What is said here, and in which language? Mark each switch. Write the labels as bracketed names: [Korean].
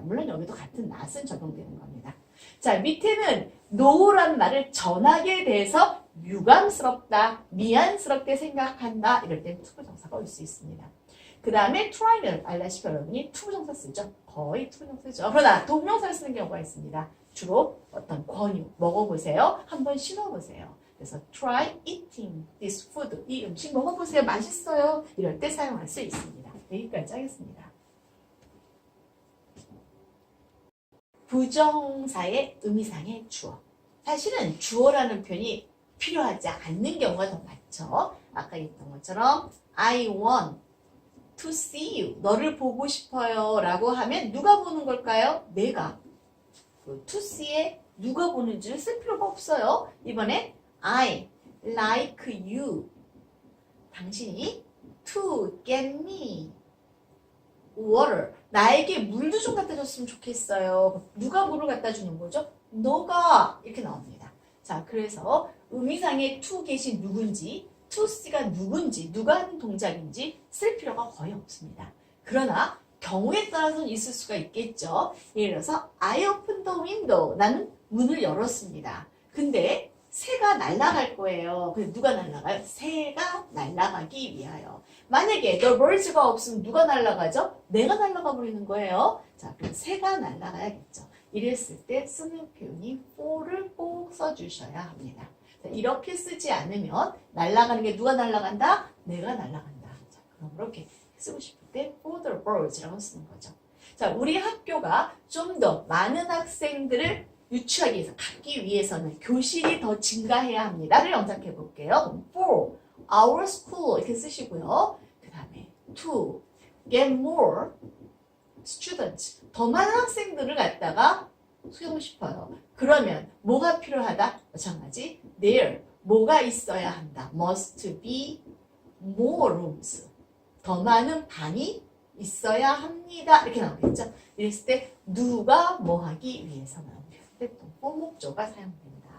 [Korean] 물론 여기도 같은 not은 적용되는 겁니다. 자, 밑에는 no라는 말을 전하게 돼서 유감스럽다, 미안스럽게 생각한다 이럴 땐 투부정사가 올 수 있습니다. 그 다음에 try는 알다시피 여러분이 투부정사 쓰죠. 거의 투부정사 쓰죠. 그러나 동명사를 쓰는 경우가 있습니다. 주로 어떤 권유, 먹어보세요. 한번 신어보세요. 그래서 [English] try eating this food. [Korean] 이 음식 먹어보세요. 맛있어요. 이럴 때 사용할 수 있습니다. 여기까지 하겠습니다. 부정사의 의미상의 주어. 사실은 주어라는 표현이 필요하지 않는 경우가 더 많죠. 아까 했던 것처럼 [English] I want to see you. [Korean] 너를 보고 싶어요 라고 하면 누가 보는 걸까요? 내가. to see에 누가 보는지를 쓸 필요가 없어요. 이번에 [English] I like you. [Korean] 당신이 [English] to get me water. [Korean] 나에게 물도 좀 갖다 줬으면 좋겠어요. 누가 물을 갖다 주는 거죠? 너가. 이렇게 나옵니다. 자, 그래서 의미상의 to get이 누군지, to see가 누군지, 누가 하는 동작인지 쓸 필요가 거의 없습니다. 그러나 경우에 따라서는 있을 수가 있겠죠. 예를 들어서 [English] I opened the window. [Korean] 나는 문을 열었습니다. 근데 새가 날아갈 거예요. 근데 누가 날아가요? 새가 날아가기 위하여. 만약에 the birds가 없으면 누가 날아가죠? 내가 날아가 버리는 거예요. 자, 그럼 새가 날아가야겠죠. 이랬을 때 쓰는 표현이 for를 꼭 써주셔야 합니다. 자, 이렇게 쓰지 않으면 날아가는 게 누가 날아간다? 내가 날아간다. 자, 그럼 이렇게 쓰고 싶을 때 for the birds라고 쓰는 거죠. 자, 우리 학교가 좀 더 많은 학생들을 유치하기 위해서, 갖기 위해서는 교실이 더 증가해야 합니다를 영작해 볼게요. [English] For our school [Korean] 이렇게 쓰시고요. 그 다음에 [English] to get more students. [Korean] 더 많은 학생들을 갖다가 수용하고 싶어요. 그러면 뭐가 필요하다? 마찬가지. [English] There. [Korean] 뭐가 있어야 한다. [English] Must be more rooms. [Korean] 더 많은 방이 있어야 합니다. 이렇게 나오겠죠. 이랬을 때 누가 뭐 하기 위해서는 목조가 사용됩니다.